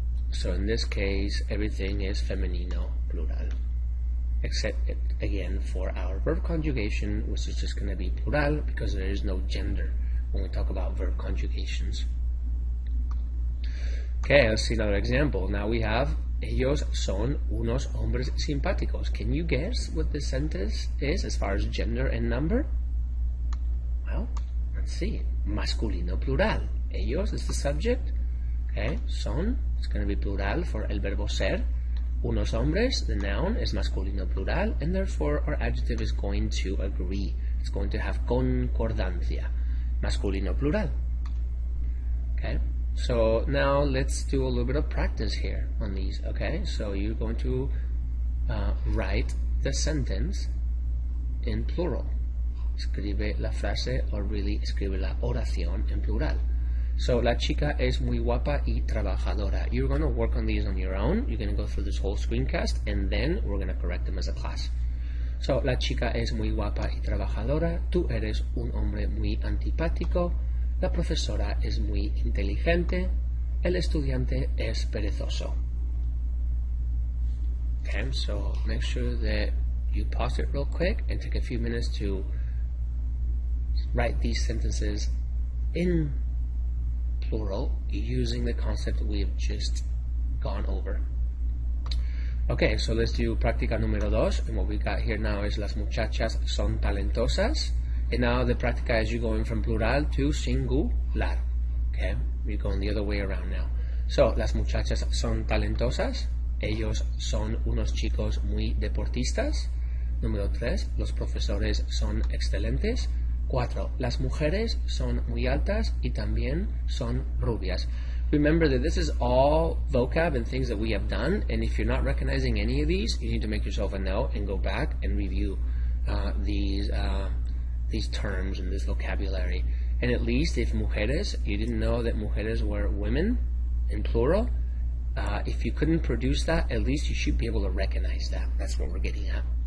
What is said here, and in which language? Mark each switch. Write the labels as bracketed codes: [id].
[en] So in this case, everything is femenino plural, except again for our verb conjugation, which is just going to be plural because there is no gender when we talk about verb conjugations. Okay, let's see another example. Now we have [es] ellos son unos hombres simpáticos. [en] Can you guess what this sentence is as far as gender and number? Well, let's see. Masculino plural. Ellos is the subject. Okay, son, it's going to be plural for [es] el verbo ser. Unos hombres, [en] the noun, is masculino plural, and therefore our adjective is going to agree. It's going to have concordancia. Masculino plural. Okay, so now let's do a little bit of practice here on these. Okay, so you're going to write the sentence in plural. [es] Escribe la frase, [en] or really [es] escribe la oración en plural. So, la chica es muy guapa y trabajadora. [en] You're going to work on these on your own. You're going to go through this whole screencast, and then we're going to correct them as a class. [es] So, la chica es muy guapa y trabajadora. Tú eres un hombre muy antipático. La profesora es muy inteligente. El estudiante es perezoso. [en] Okay, so make sure that you pause it real quick and take a few minutes to write these sentences in plural using the concept we've just gone over. Okay, so let's do práctica número 2. And what we got here now is [es] las muchachas son talentosas. [en] And now the práctica is you going from plural to singular. Okay, you're going the other way around now. [es] So, las muchachas son talentosas. Ellos son unos chicos muy deportistas. Número 3, los profesores son excelentes. 4, las mujeres son muy altas y también son rubias. [en] Remember that this is all vocab and things that we have done, and if you're not recognizing any of these, you need to make yourself a note and go back and review these terms and this vocabulary. And at least if mujeres, you didn't know that mujeres were women in plural, if you couldn't produce that, at least you should be able to recognize that. That's what we're getting at.